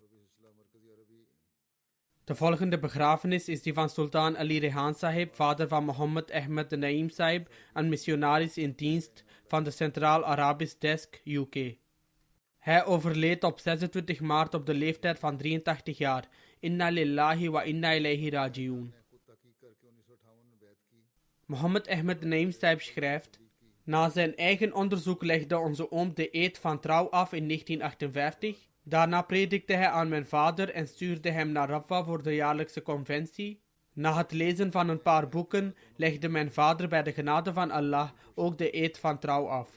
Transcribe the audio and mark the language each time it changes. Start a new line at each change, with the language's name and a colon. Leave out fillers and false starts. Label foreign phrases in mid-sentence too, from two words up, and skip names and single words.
Dutch: De volgende begrafenis is die van Sultan Ali Rehan Sahib, vader van Mohammed Ahmed Naim Sahib, een missionaris in dienst van de Centraal Arabisch Desk, UK. Hij overleed op 26 maart op de leeftijd van 83 jaar.
Arabic: إنا لله وإنا إليه راجعون.
Dutch: Mohammed Ahmed Naim Sahib schrijft: na zijn eigen onderzoek legde onze oom de eed van trouw af in 1958. Daarna predikte hij aan mijn vader en stuurde hem naar Rabwa voor de jaarlijkse conventie. Na het lezen van een paar boeken legde mijn vader bij de genade van Allah ook de eed van trouw af.